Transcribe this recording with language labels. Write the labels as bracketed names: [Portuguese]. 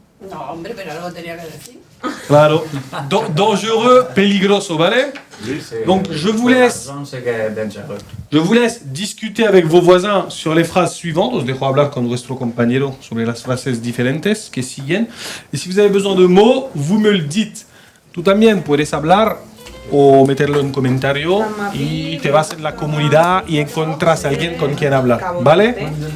[Spanish] No, hombre, pero algo tenía que decir. Claro. [French] Dangereux, [Spanish] peligroso, ¿vale? [French] Donc je vous laisse. Je vous laisse discuter avec vos voisins sur les phrases suivantes. [Spanish] Os dejo hablar con vuestro compañero sobre las frases diferentes que siguen. Y [French] si vous avez besoin de mots, vous me le dites. [Spanish] Tú también puedes hablar o meterlo en comentario y te vas en la comunidad y encuentras a alguien con quien hablar, ¿vale?